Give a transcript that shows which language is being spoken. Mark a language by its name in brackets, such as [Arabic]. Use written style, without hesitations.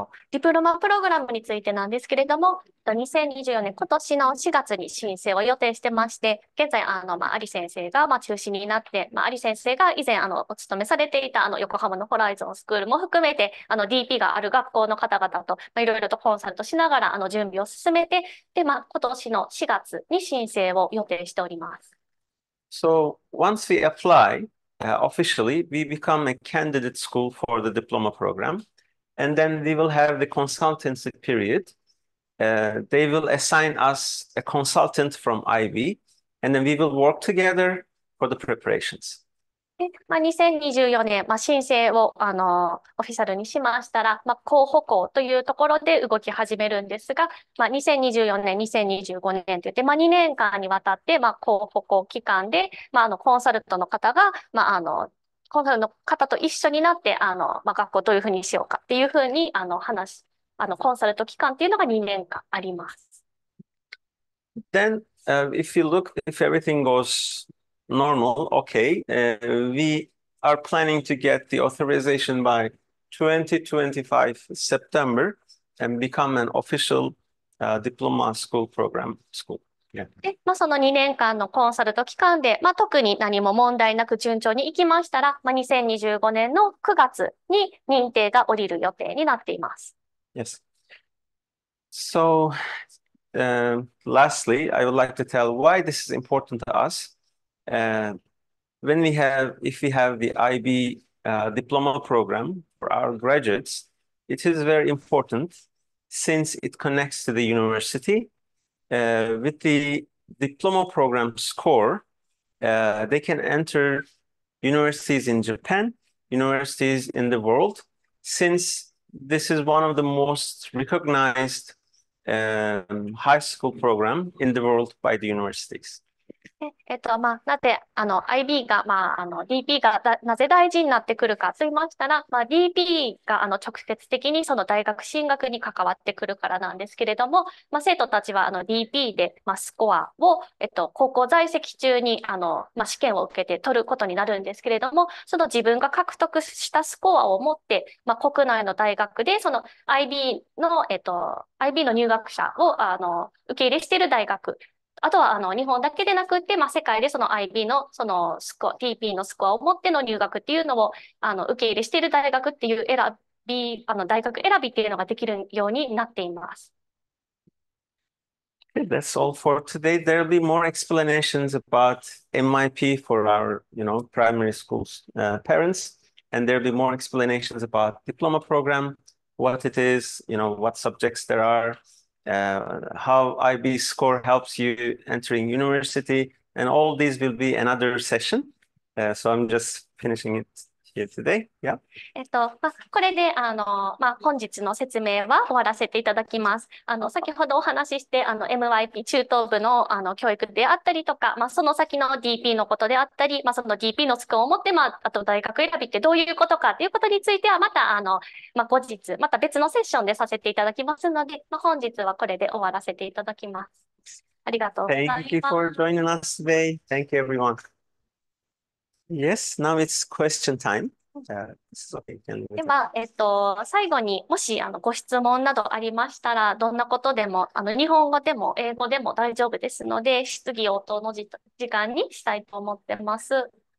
[Japanese] ディプロマプログラムについてなんですけれども、2024年今年の4月に申請を予定してまして、現在、有先生が中心になって、有先生が以前お勤めされていた横浜のホライゾンスクールも含めて、DP がある学校の方々といろいろとコンサルトしながら準備を進めて、で、今年の4月に申請を予定しております。 [English] So once we apply, officially, we become a candidate school for the diploma program. And then we will have the consultancy period. They will assign us a consultant from IB, and then we will work together for the preparations. [Japanese] で、2024年、申請を、オフィシャルにしましたら、候補校というところで動き始めるんですが、2024年、2025年といって、2年間にわたって、候補校期間で、コンサルトの方が、コンサルの方と一緒になって、学校どういうふうにしようかっていうふうに、コンサルト期間っていうのが2年間あります。 [English] Then, if you look, if everything goes normal, okay, we are planning to get the authorization by 2025 September and become an official diploma school program school. Yeah. [Japanese] で、その2年間のコンサルト期間で、特に何も問題なく順調にいきましたら、2025年の9月に認定が下りる予定になっています。 [English] Yes. So, lastly, I would like to tell why this is important to us. If we have the IB diploma program for our graduates, it is very important since it connects to the university. With the diploma program score, they can enter universities in Japan, universities in the world, since this is one of the most recognized high school program in the world by the universities. [Japanese] なぜ、IB が、DP がなぜ大事になってくるかと言いましたら、DP が、直接的にその大学進学に関わってくるからなんですけれども、生徒たちは、DP で、スコアを、高校在籍中に、試験を受けて取ることになるんですけれども、その自分が獲得したスコアを持って、国内の大学で、その IB の、 IB の入学者を、受け入れしている大学、あとは日本だけでなくって、世界でその IB のそのスコア、TP のスコアを持っての入学っていうのを受け入れしている大学っていう大学選びっていうのができるようになっています。 [English] That's all for today. There'll be more explanations about MIP for our, primary schools parents, and there'll be more explanations about diploma program, what it is, what subjects there are. How IB score helps you entering university, and all these will be another session. So I'm just finishing it here today. Yeah. [Japanese] これで、本日の説明は終わらせていただきます。先ほどお話しして、MYP 中等部の、教育であったりとか、その先の DP のことであったり、その DP のスコアを持って、あと大学選びってどういうことかということについては、また、後日、また別のセッションでさせていただきますので、本日はこれで終わらせていただきます。ありがとうございます。 [English] Thank you for joining us today. Thank you, everyone. Yes, now it's question time. [Japanese] では、最後にもしご質問などありましたら、どんなことでも、日本語でも英語でも大丈夫ですので、質疑応答の時間にしたいと思ってます。